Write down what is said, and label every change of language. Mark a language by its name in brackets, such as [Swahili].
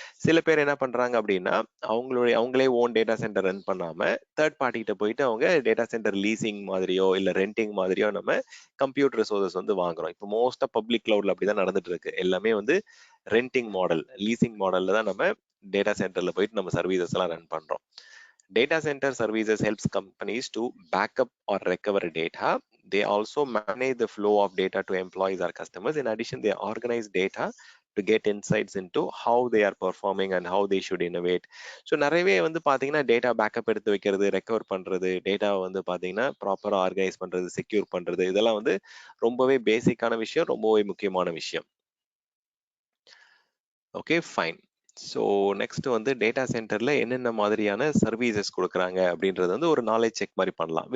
[Tamil] சில பேர் என்ன பண்றாங்க அப்படின்னா அவங்களே ஓன் டேட்டா சென்டர் ரன் பண்ணாம தேர்ட் பார்ட்டி கிட்ட போயிட்டு அவங்க டேட்டா சென்டர் லீசிங் மாதிரியோ இல்ல ரெண்டிங் மாதிரியோ நம்ம கம்ப்யூட்டர் ரிசோர்சஸ் வந்து வாங்குறோம். இப்போ மோஸ்டா பப்ளிக் கிளவுட்ல அப்படிதான் நடந்துட்டு இருக்கு. எல்லாமே வந்து ரெண்டிங் மாடல், லீசிங் மாடல்ல தான் நம்ம டேட்டா சென்டர்ல போயிட்டு நம்ம சர்வீசஸ் எல்லாம் ரன் பண்றோம். [English] Data center services helps companies to backup or recover data. They also manage the flow of data to employees or customers. In addition, they organize data to get insights into how they are performing and how they should innovate. [Tamil] So நிறையவே வந்து பார்த்தீங்கன்னா data backup எடுத்து வைக்கிறது, recover பண்ணுறது, டேட்டாவை வந்து பார்த்தீங்கன்னா ப்ராப்பராக ஆர்கனைஸ் பண்ணுறது, செக்யூர் பண்ணுறது, இதெல்லாம் வந்து ரொம்பவே பேசிக்கான விஷயம், ரொம்பவே முக்கியமான விஷயம். Okay, fine. ஸோ நெக்ஸ்ட் வந்து டேட்டா சென்டர்ல என்னென்ன மாதிரியான சர்வீசஸ் கொடுக்குறாங்க அப்படின்றது வந்து ஒரு நாலேஜ் செக் மாதிரி பண்ணலாம்.